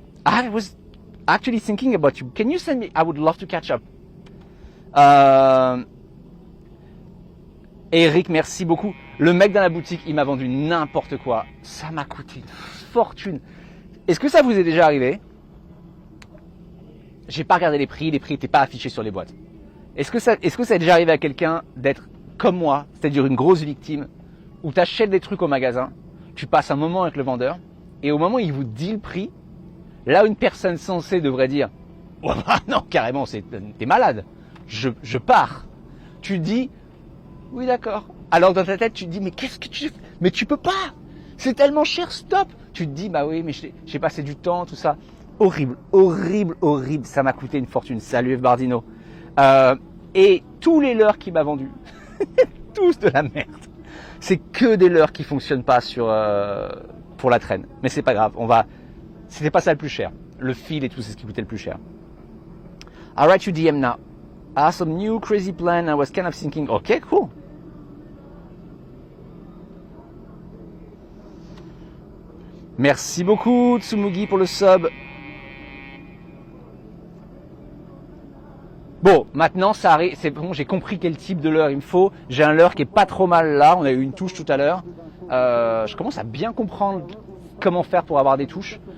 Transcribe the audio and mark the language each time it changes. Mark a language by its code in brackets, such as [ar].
[en] I was actually thinking about you. Can you send me? I would love to catch up. [fr] Eric, merci beaucoup. Le mec dans la boutique, il m'a vendu n'importe quoi. Ça m'a coûté une fortune. Est-ce que ça vous est déjà arrivé? J'ai pas regardé les prix n'étaient pas affichés sur les boîtes. Est-ce que ça est déjà arrivé à quelqu'un d'être comme moi, c'est-à-dire une grosse victime, où tu achètes des trucs au magasin, tu passes un moment avec le vendeur, et au moment où il vous dit le prix, là où une personne sensée devrait dire oh, bah non, carrément, t'es malade, je pars. Tu dis oui, d'accord. Alors dans ta tête, tu te dis mais qu'est-ce que tu fais? Mais tu peux pas. C'est tellement cher, stop. Tu te dis bah oui, mais j'ai passé du temps, tout ça. Horrible, horrible, horrible. Ça m'a coûté une fortune. Salut Eve Bardino. Et tous les leurres qu'il m'a vendus, tous de la merde. C'est que des leurres qui fonctionnent pas pour la traîne. Mais c'est pas grave. C'était pas ça le plus cher. Le fil et tout, c'est ce qui coûtait le plus cher. [en] I'll write you DM now. I have some new crazy plan. I was kind of thinking, okay, cool. [fr] Merci beaucoup Tsumugi pour le sub. Bon, maintenant ça arrive, c'est bon, j'ai compris quel type de leurre il me faut. J'ai un leurre qui est pas trop mal là, on a eu une touche tout à l'heure. Je commence à bien comprendre comment faire pour avoir des touches.